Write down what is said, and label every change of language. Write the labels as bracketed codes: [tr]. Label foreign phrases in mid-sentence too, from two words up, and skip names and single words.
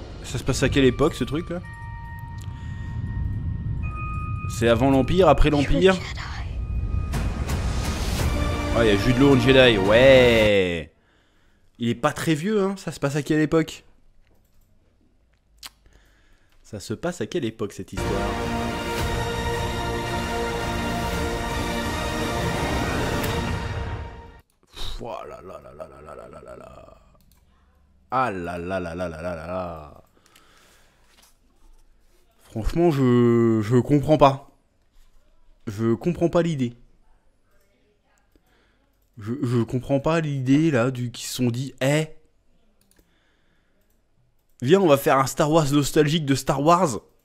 [fr] Ça se passe à quelle époque, ce truc-là? C'est avant l'Empire, après l'Empire? Ah, il y a Jude Law en Jedi, ouais. Il est pas très vieux, hein. Ça se passe à quelle époque? Ça se passe à quelle époque, cette histoire? Oh là là là là là là là là là là. Ah là là là là là là là là. Franchement, je comprends pas. Je comprends pas l'idée. Je comprends pas l'idée là qui se sont dit, viens, on va faire un Star Wars nostalgique de Star Wars.